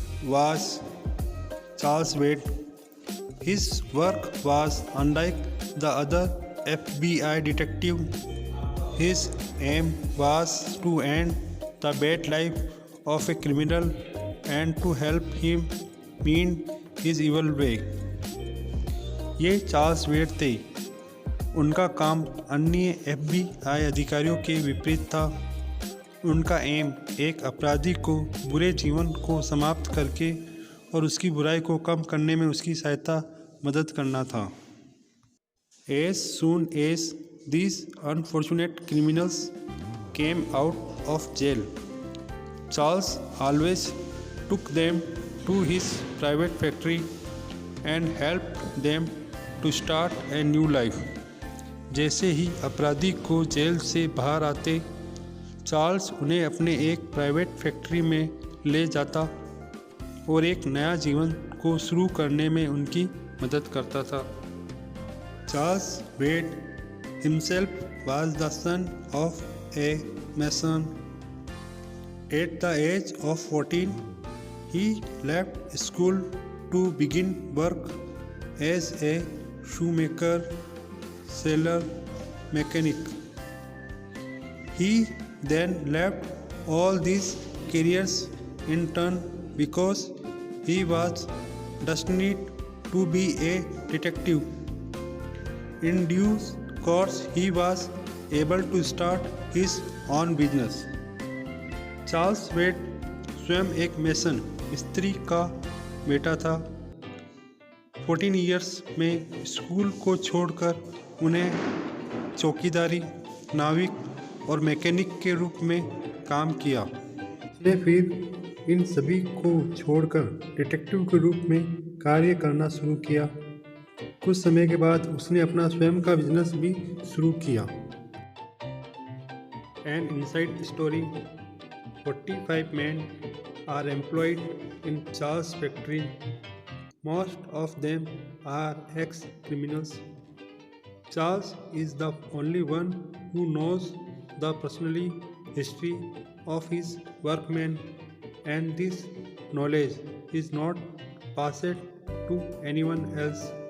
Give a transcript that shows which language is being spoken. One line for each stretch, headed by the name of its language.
English: Was Charles Wade. His work was unlike the other FBI detective. His aim was to end the bad life of a criminal and to help him meet his evil way.
Hindi: ये Charles वेड थे। उनका काम अन्य FBI अधिकारियों के विपरीत था। उनका एम एक अपराधी को बुरे जीवन को समाप्त करके और उसकी बुराई को कम करने में उसकी सहायता मदद करना था।
English: As soon as these unfortunate criminals came out of jail, Charles always took them to his private factory and helped them to start a new life.
Hindi: जैसे ही अपराधी को जेल से बाहर आते, चार्ल्स उन्हें अपने एक प्राइवेट फैक्ट्री में ले जाता और एक नया जीवन को शुरू करने में उनकी मदद करता था।
English: Charles Wade himself was the son of a mason. At the age of 14, he left school to begin work as a shoemaker, sailor, mechanic. He then left all these careers in turn because he was destined to be a detective. In due course, he was able to start his own business.
Hindi: Charles वेड स्वयं एक mason स्त्री का बेटा था। 14 years में school को छोड़कर उन्हें चौकीदारी, नाविक और मैकेनिक के रूप में काम किया। उसने फिर इन सभी को छोड़कर डिटेक्टिव के रूप में कार्य करना शुरू किया। कुछ समय के बाद उसने अपना स्वयं का बिजनेस भी शुरू किया।
English: An inside story: 45 men are employed in Charles' factory. Most of them are ex-criminals. Charles is the only one who knows the personal history of his workmen, and this knowledge is not passed to anyone else.